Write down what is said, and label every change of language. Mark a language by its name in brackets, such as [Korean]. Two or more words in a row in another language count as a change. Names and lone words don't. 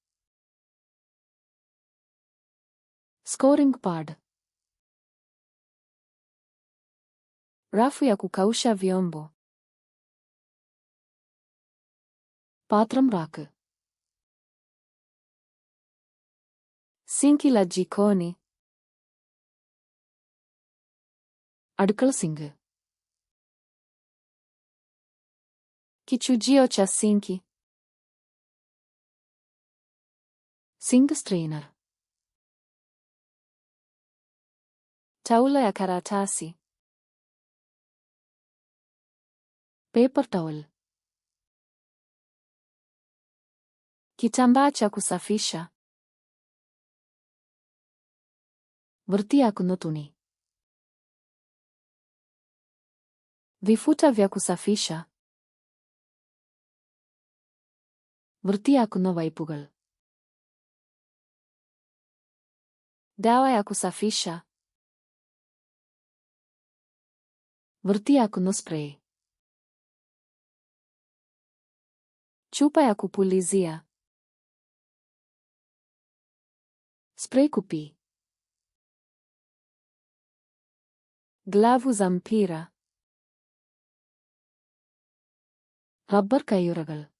[English] Scoring pad. [Swahili] Rafu ya kukausha vyombo. [Malayalam] പാത്രം റാക്ക്. [Swahili] Sinki la jikoni. [Malayalam] അടുക്കള സിങ്ക്. [Swahili] Kichujio cha sinki. [English] Sink strainer. [Swahili] Taulo ya karatasi. [English] Paper towel. [Swahili] Kitambaa cha kusafisha. [Malayalam] വൃത്തിയാക്കുന്ന തുണി. [Swahili] Vifuta vya kusafisha. [Malayalam] വൃത്തിയാക്കുന്ന വൈപ്പുകൾ. [Swahili] Dawa ya kusafisha. [Malayalam] വൃത്തിയാക്കുന്ന സ്പ്രേ. [Swahili] Chupa ya kupulizia. [Malayalam] സ്പ്രേ കുപ്പി. [Swahili] Glavu za mpira. [Malayalam] റബ്ബർ കയ്യുറകൾ.